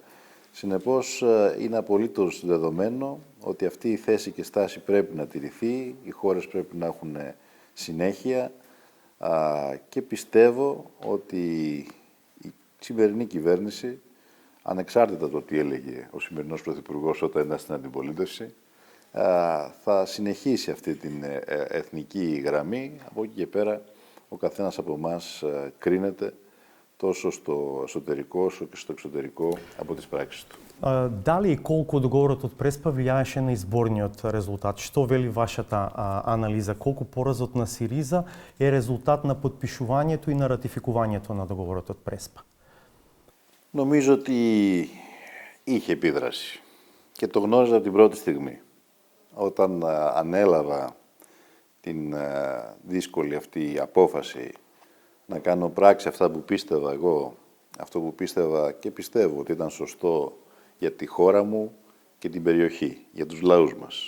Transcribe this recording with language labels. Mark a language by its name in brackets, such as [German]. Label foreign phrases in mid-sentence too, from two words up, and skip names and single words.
[Greek] Συνεπώς, είναι απολύτως δεδομένο ότι αυτή η θέση και στάση πρέπει να τηρηθεί, οι χώρες πρέπει να έχουν συνέχεια και πιστεύω ότι η σημερινή κυβέρνηση, ανεξάρτητα από το τι έλεγε ο σημερινός Πρωθυπουργός όταν ήταν στην αντιπολίτευση, θα συνεχίσει αυτή την εθνική γραμμή. Από εκεί και πέρα ο καθένας από εμάς κρίνεται τόσο στο εσωτερικό όσο και στο εξωτερικό από τις πράξεις του. [Macedonian] Дали и колку договорот од Преспа влијаеше на изборниот резултат? Што вели вашата анализа? Колку поразот на СИРИЗА е резултат на подпишувањето и на ратификувањето на договорот од Преспа? [Greek] Νομίζω ότι είχε επίδραση και το γνώριζα από την πρώτη στιγμή. Όταν ανέλαβα την δύσκολη αυτή απόφαση να κάνω πράξη αυτά που πίστευα εγώ, αυτό που πίστευα και πιστεύω ότι ήταν σωστό για τη χώρα μου και την περιοχή, για τους λαούς μας.